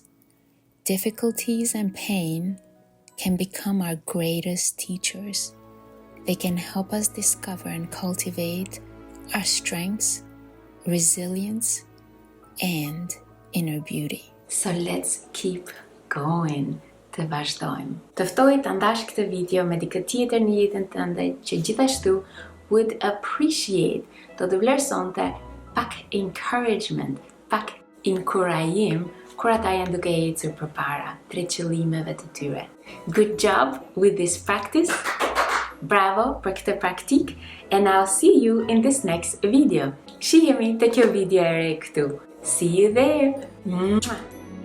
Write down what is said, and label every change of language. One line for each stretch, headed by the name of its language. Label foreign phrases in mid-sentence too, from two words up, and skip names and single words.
English: Difficulties and pain can become our greatest teachers. They can help us discover and cultivate our strengths, resilience, and inner beauty. So let's keep going.
Albanian: Të vazhdojmë. Të ftoj të ndash këtë video me dikë tjetër në jetën tënde që gjithashtu
English: would appreciate,
Albanian: do të vlerësonte pak encouragement, pak inkurajim kur ata janë duke ecur përpara drejt qëllimeve të tyre.
English: Good job with this practice.
Albanian: Bravo për këtë praktik,
English: and I'll see you in this next video.
Albanian: Shihemi te kjo video e re këtu.
English: See you there. Mwah.